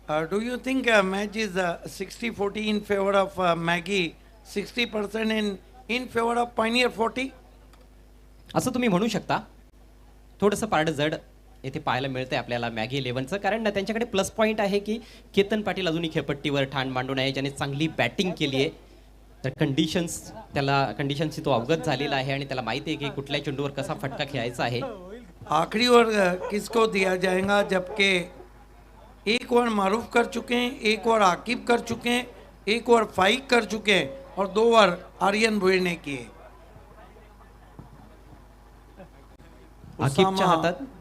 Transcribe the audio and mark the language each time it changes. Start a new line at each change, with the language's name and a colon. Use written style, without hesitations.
English: Do you think match is 60-40 in favor of Maggie, 60% in favor of Pioneer 40?
Marathi: असं तुम्ही म्हणू शकता. थोडंसं पारडं जड येथे पाहायला मिळतंय आपल्याला मॅगी इलेव्हनचं, कारण त्यांच्याकडे प्लस पॉईंट आहे की केतन पाटील अजूनही खेळपट्टीवर ठाण मांडून आहे, ज्याने चांगली बॅटिंग केली आहे. तर कंडिशनशी तो अवगत झालेला आहे आणि त्याला माहिती आहे की कुठल्या चेंडूवर कसा फटका खेळायचा आहे.
Hindi: आखिरी ओवर किसको दिया जाएगा, जबकि एक ओवर मारूफ कर चुके हैं, एक ओवर आकिब कर चुके हैं, एक ओवर फाइक कर चुके हैं और 2 ओवर आर्यन भोईर ने किए.
Marathi: आकिबच्या हातात